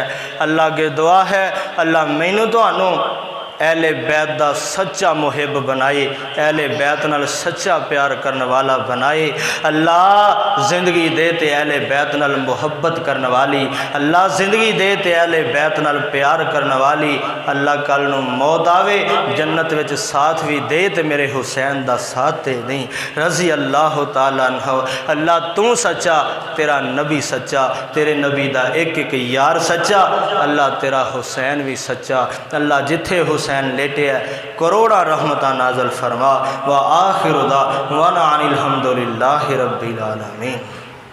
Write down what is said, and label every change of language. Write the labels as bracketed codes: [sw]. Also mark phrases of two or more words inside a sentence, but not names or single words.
[pa] اللہ کے دعا ہے اللہ مینوں تہانوں اہلِ بیت دا سچا محب بنائے، اہلِ بیت نال سچا پیار کرن والا بنائے. اللہ زندگی دے تے اہلِ بیت نال محبت کرن والی، اللہ زندگی دے تے اہلِ بیت نال پیار کرن والی. اللہ کل نوں موت آوے جنت وچ ساتھ بھی دے تے میرے حسین دا ساتھ تے نہیں. [ar] رضي الله تعالى عنه. [pa] اللہ تو سچا، تیرا نبی سچا، تیرے نبی دا اک اک یار سچا، اللہ تیرا حسین بھی سچا. اللہ جتھے حسین لیٹے ہے کروڑاں رحمتاں نازل فرما. [ar] وآخر دعوانا أن الحمد لله رب العالمين.